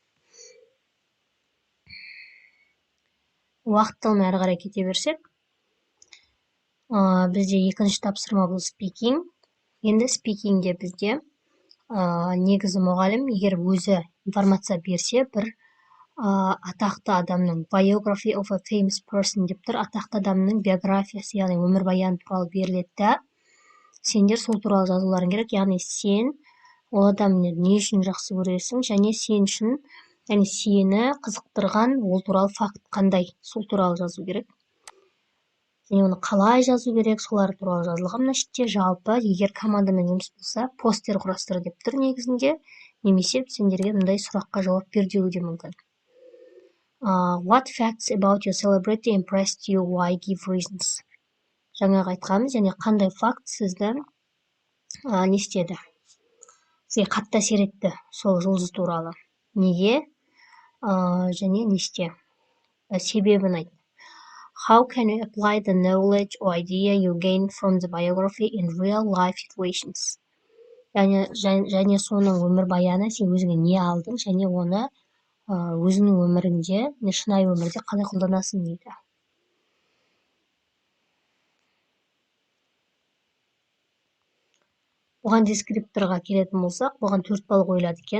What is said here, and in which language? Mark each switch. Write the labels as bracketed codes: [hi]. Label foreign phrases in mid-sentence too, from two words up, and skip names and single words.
[kk] Уақыттылмен әрі қарай кете берсек, бізде екінші тапсырма бұл speaking. Енді speakingде бізде негізі мұғалім егер өзі информация берсе, бір атақты адамның [en] biography of a famous person [kk] деп тұр, атақты адамның биографиясы, яғни өмірбаяны туралы беріледі. Сендер сол туралы жазуларың керек, яғни сен ол адамды не үшін жақсы көресің, және сен үшін, яғни сені қызықтырған ол туралы факт қандай, сол туралы жазу керек. Және оны қалай жазу керек, солар туралы жазылған. Мына шетте жалпы егер командамен жұмыс болса, постер құрастыр деп тұр негізінде, немесе сендерге мындай сұраққа жауап бер деуі де мүмкін. [en] What facts about your celebrity impressed you? Why? Give reasons. [kk] Жаңағы айтқанымыз, және қандай факт сізді не істеді? Сізге қатты әсер етті сол жұлдыз туралы. Неге? Және не істе? Себебін айт. [en] How can you apply the knowledge or idea you gained from the biography in real life situations? [kk] Және соның өмірбаяны сен өзіңе не алдың, және оны өзіңнің өміріңде, шынайы өмірде қалай қолданасың дейді. Бұған дескрипторға келетін болсақ, бұған 4 балл қойылады екен.